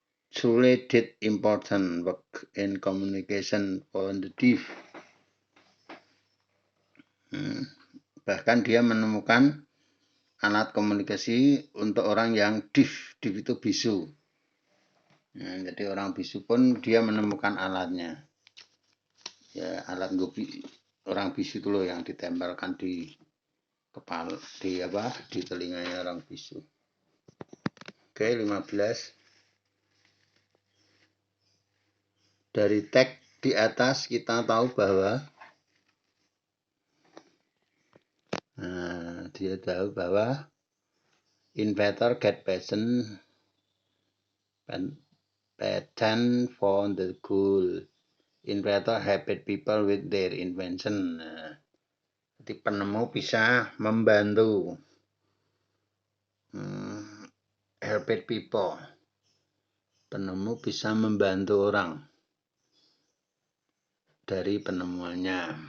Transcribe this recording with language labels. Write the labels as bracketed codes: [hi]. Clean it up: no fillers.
[en] Truly did important work in communication for the deaf. [id] Bahkan dia menemukan alat komunikasi untuk orang yang deaf. Deaf itu bisu. Nah, jadi orang bisu pun dia menemukan alatnya. Ya, alat orang bisu itu loh yang ditempelkan di kepala, di telinganya orang bisu. Oke, 15. Dari teks di atas kita tahu bahwa dia tahu bahwa [en] inventor get patent for the goal. Inventor helped people with their invention. [id] Jadi penemu bisa membantu. [en] Helped people. [id] Penemu bisa membantu orang dari penemuannya.